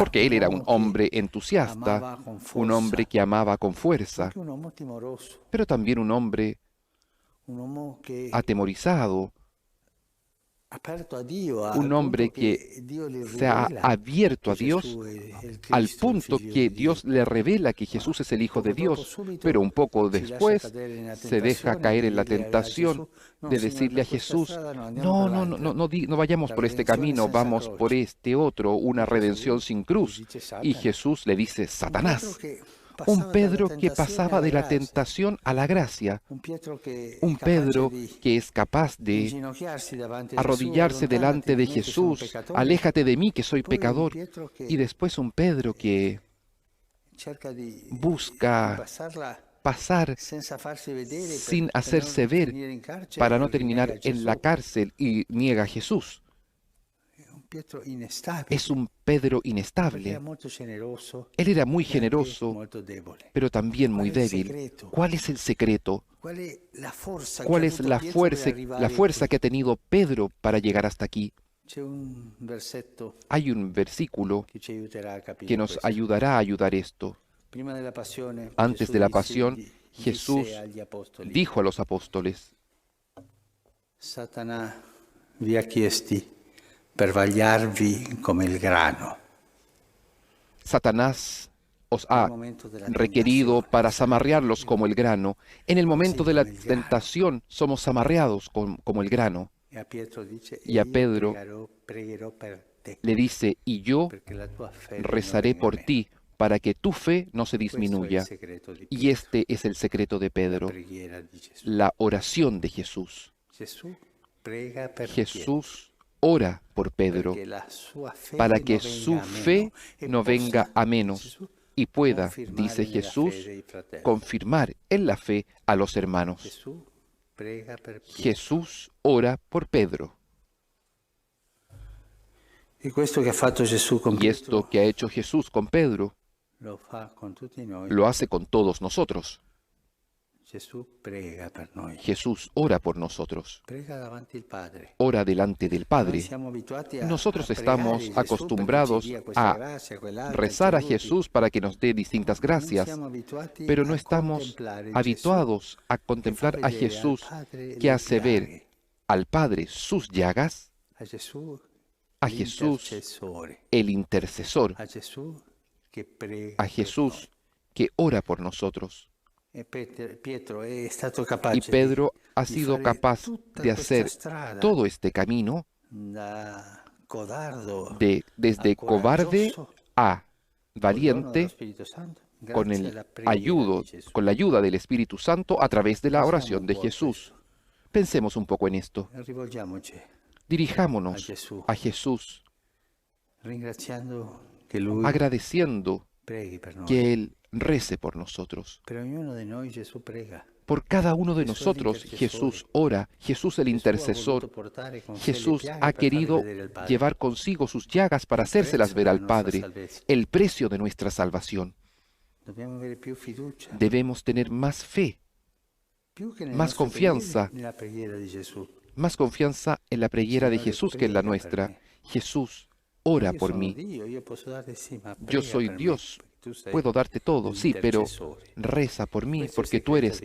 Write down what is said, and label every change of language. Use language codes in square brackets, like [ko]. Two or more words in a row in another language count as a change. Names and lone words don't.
[es] Porque él un era un [it] uomo che [es] hombre entusiasta, [it] amava con un forza, [es] hombre que amaba con fuerza, [it] anche un uomo timoroso, [es] pero también un hombre [it] un uomo che [es] atemorizado, [it] aperto a Dio, [es] un al hombre punto que [it] che Dio gli [es] se ha [it] rivela [es] abierto [it] che [es] a Dios [it] Gesù è il [es] al [it] Cristo, il [es] punto [it] figlio [es] que [it] di Dio. [es] Dios le revela que [it] Ma [es] Jesús es el Hijo de [it] poco dopo, [es] Dios, pero un [it] subito, [es] poco [it] si lascia [es] después [it] cadere nella [es] se deja [it] tentazione [es] caer [it] di [es] en la [it] dire a [es] tentación [it] Gesù, no, [es] de [it] Signore, [es] decirle a [it] per questa [es] Jesús, [it] strada no, andiamo [es] no, [it] per [es] no, no, [it] l'altra. [es] no vayamos [it] La [es] por este [it] redenzione [es] camino, [it] senza [es] vamos por [it] croce. [es] este otro, una [it] E Gesù [es] redención sin [it] gli [es] cruz. [it] dice [es] Y [it] Satana. [es] Jesús le dice, [it] Un Pietro [es] Satanás, [it] che [es] un [it] passava dalla [es] Pedro que [it] tentazione [es] pasaba [it] alla [es] de la [it] grazia, [es] tentación a la gracia, [it] un Pietro che è [es] un [it] capace [es] Pedro [it] di [es] que es capaz de [it] inginocchiarsi davanti a Gesù, [es] arrodillarse delante [it] allontanati [es] de [it] da me che sono [es] Jesús, [it] peccatore. [es] aléjate de mí que soy [it] Poi un [es] pecador. [it] Pietro [es] Y [it] che [es] después un Pedro que [it] cerca di [es] busca [it] passarla [es] pasar [it] senza farsi vedere [es] sin [it] per [es] hacerse [it] non [es] ver [it] finire in carcere [es] para [it] e [es] no [it] rinnega [es] terminar en la [it] Gesù. [es] cárcel y niega a Jesús. [it] Un Pietro instabile, [es] Es un Pedro [it] perché era [es] inestable. [it] molto generoso [es] Él era muy [it] e anche [es] generoso, [it] molto debole. [es] pero también muy ¿Cuál es el débil. secreto? ¿Cuál es el secreto? ¿Cuál es la [it] forza che ha [es] ¿Cuál es [it] avuto [es] la [it] Pietro per [es] fuerza, [it] arrivare qui? [es] que ha tenido Pedro para llegar hasta aquí? [it] C'è un versetto [es] Hay un versículo [it] che ci aiuterà a [es] que [it] capire [es] nos [it] questo. [es] ayudará a ayudar esto. [it] Prima della passione, [es] Antes [it] Gesù [es] de la [it] disse, [es] pasión, [it] disse [es] Jesús [it] agli apostoli, [es] dijo a los apóstoles: [it] Satanà vi ha chiesti per vagliarvi come il grano. [es] Satanás os [it] Nel [es] ha [it] momento della [es] requerido [it] tentazione, [es] para [it] saremo [es] zamarrearlos como el grano. En el momento de la [it] come il grano. [es] tentación somos zamarreados como el grano. [it] E a Pietro dice, [es] Y a [it] e io [es] Pedro [it] pregherò per te, [es] le dice: y yo [it] perché la tua fede [es] rezaré [it] non venga [es] por [it] meno. [es] ti, para que tu fe no se [it] Questo è il [es] disminuya. [it] segreto di [es] Y [it] Pietro, [es] este es el secreto de [it] la [es] Pedro, [it] preghiera di Gesù. [es] la oración de Jesús. [it] Gesù prega per [es] Jesús ora por [it] Pietro, [es] Pedro [it] perché la sua fede [es] para [it] non [es] que [it] venga [es] su [it] a [es] fe [it] meno e [es] no venga [it] possa, [es] a menos [it] Gesù, [es] y pueda, [it] confermare [es] dice [it] nella [es] Jesús, [it] fede i fratelli. [es] confirmar en la fe a los hermanos. [it] Gesù prega per Pietro. [es] Jesús ora por Pedro. [it] E questo che ha fatto Gesù con [es] Y esto [it] Pietro [es] que ha hecho Jesús con Pedro, [it] lo fa con tutti noi. [es] lo hace con todos nosotros. [it] Gesù prega per noi. [es] Jesús ora por nosotros, [it] Prega davanti al Padre. [es] ora delante del [it] Noi [es] Padre. [it] siamo abituati a [es] Nosotros [it] pregare [es] estamos [it] Gesù [es] acostumbrados [it] perché ci dia questa [es] a [it] grazia, quell'altra, [es] rezar a [it] ci aiuti. [es] Jesús para que nos dé distintas [it] Non [es] gracias, [it] siamo abituati [es] pero no [it] a [es] estamos [it] contemplare [es] habituados a [it] Gesù [es] contemplar [it] che [es] a [it] fa vedere al [es] Jesús [it] Padre [es] que [it] le [es] hace ver [it] piaghe, [es] al Padre sus llagas, [it] a Gesù [es] a Jesús [it] l'intercessore, [es] el intercesor, [it] a Gesù che prega [es] a [it] per [es] Jesús que ora por nosotros. [it] noi. E Pietro è stato [es] Y [it] capace [es] Pedro ha [it] di [es] sido [it] fare [es] capaz [it] tutta [es] de [it] questa [es] hacer [it] strada [es] todo este camino [it] da codardo [es] desde [it] a [es] cobarde [it] coraggioso [es] a [it] col dono dello [es] valiente [it] Spirito Santo, [es] con [it] grazie alla preghiera di Gesù. [es] con la ayuda del Espíritu Santo a través de la [it] Pensiamo [es] oración [it] un [es] de [it] po' a [es] Jesús. [it] questo. [es] Pensemos un poco en esto. [it] Rivolgiamoci [es] Dirijámonos a Jesús. a Jesús [it] ringraziando che Lui [es] agradeciendo [it] preghi per noi. [es] que Él rece por nosotros. [it] Per ognuno di noi Gesù prega. [es] Por cada uno de Jesús el nosotros intercesor. Jesús ora, Jesús el [it] Gesù ha [es] intercesor. [it] voluto portare con sé le [es] Jesús [it] piaghe [es] ha [it] per farle [es] querido [it] vedere al Padre. [es] llevar consigo sus llagas para [it] Il [es] hacérselas [it] prezzo [es] ver [it] della [es] al [it] nostra [es] Padre, [it] salvezza. [es] el precio de nuestra salvación. [it] Dobbiamo avere più fiducia, [es] Debemos tener más fe, [it] più che nelle [es] más [it] nostre [es] confianza. [it] preghiere, nella preghiera di Gesù. [es] más confianza en la preghiera de [it] Signore, [es] Jesús que en la [it] prega per [es] nuestra. [it] me. [es] Jesús, ora [it] Io [es] por [it] sono [es] mí. [it] Dio, io posso dare sì, ma [es] Yo [it] prega [es] soy [it] per me, [es] Dios, [it] perché tu sei [es] puedo darte todo, sí, pero [it] l'intercessore. [es] reza por mí [it] Questo è il [es] porque tú [it] segreto [es] eres